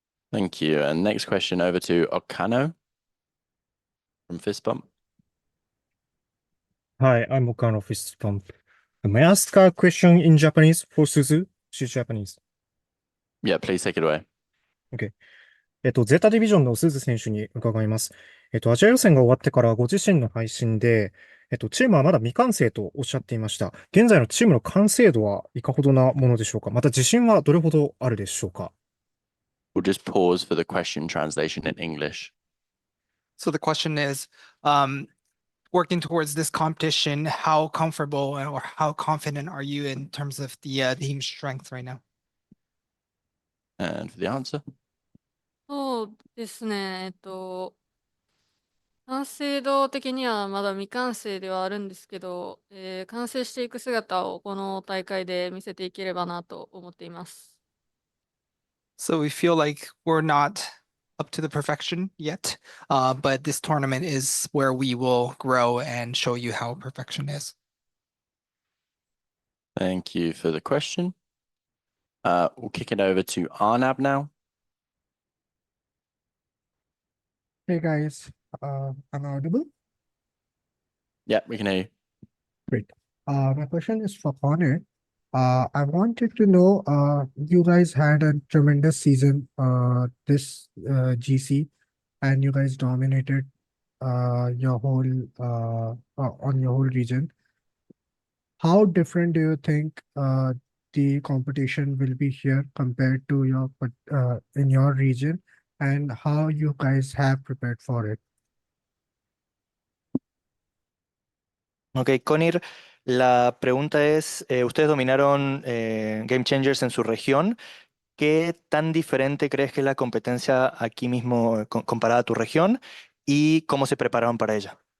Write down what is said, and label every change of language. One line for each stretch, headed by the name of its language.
English: Thank you. And next question over to Okano from Fist Bump. Hi, I'm Okano Fist Pump. May I ask a question in Japanese for Suzu? She's Japanese. Yeah, please take it away. OK。
Japanese: ゼタディビジョンの鈴選手に伺います。アジア予選が終わってからご自身の配信で、チームはまだ未完成とおっしゃっていました。現在のチームの完成度はいかほどなものでしょうか。また自信はどれほどあるでしょうか。
English: We'll just pause for the question translation in English. So the question is, working towards this competition, how comfortable or how confident are you in terms of the team strength right now? And for the answer?
Japanese: そうですね。完成度的にはまだ未完成ではあるんですけど、完成していく姿をこの大会で見せていければなと思っています。
English: So we feel like we're not up to the perfection yet, but this tournament is where we will grow and show you how perfection is. Thank you for the question. We'll kick it over to Arnab now Hey guys, am I audible? Yeah, we can hear you. Great. My question is for Conir. I wanted to know, you guys had a tremendous season, this GC, and you guys dominated your whole on your whole region. How different do you think the competition will be here compared to your in your region, and how you guys have prepared for it?
Spanish: Ok, Conir, la pregunta es, ustedes dominaron Game Changers en su región. ¿Qué tan diferente crees que es la competencia aquí mismo comparada a tu región y cómo se prepararon para ella?